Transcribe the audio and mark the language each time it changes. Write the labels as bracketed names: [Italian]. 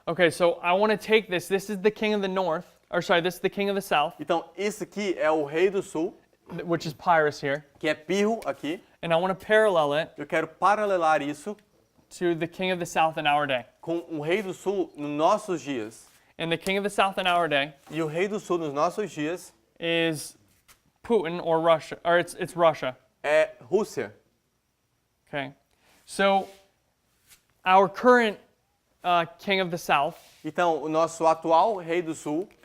[English] Okay, so I want to take this. This is the king of the north, or sorry, this is the king of the south, [Portuguese] Então, esse aqui é o rei do sul, [English] which is Pyrrhus here, [Portuguese] que é Pirro aqui. [English] and I want to parallel it [Portuguese] Eu quero paralelar isso [English] to the king of the south in our day. [Portuguese] com o rei do sul nos nossos dias. [English] And the king of the south in our day [Portuguese] E o rei do sul nos nossos dias [English] is Putin or Russia, or it's Russia. [Portuguese] é Rússia. [English] Okay, so our current king of the south [Portuguese] Então, o nosso atual rei do sul